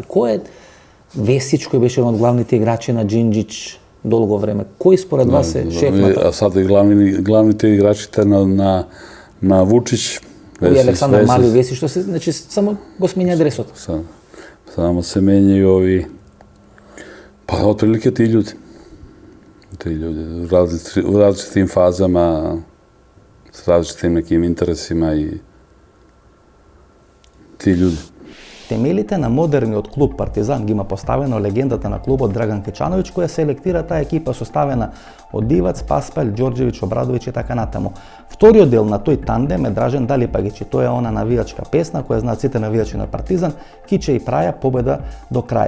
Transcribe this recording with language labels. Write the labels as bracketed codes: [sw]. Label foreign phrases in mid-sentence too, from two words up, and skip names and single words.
[mk] Кој е Весич, кој беше еден од главните играчи на Джинджич долго време? Кој според вас е шеф на тоа? А сад и главните играчите на Вучич, Овие Александар Мали, Весич, што се, значи, само го сменја дресот. [sr] Само се менјају ови, па отприлike ti ljudi. Ti ljudi u različitim fazama, s različitim nekim interesima i ti ljudi. [mk] Темелите на модерниот клуб Партизан ги има поставено легендата на клубот Драган Кечановиќ, која селектира таа екипа составена од Дивац, Паспаль, Ѓорѓевиќ, Обрадовиќ и така натаму. Вториот дел на тој тандем е Дражен Далипагиќ, тоа е она навијачка песна која знаат сите навијачи на Партизан, Киче и Праја, победа до краја.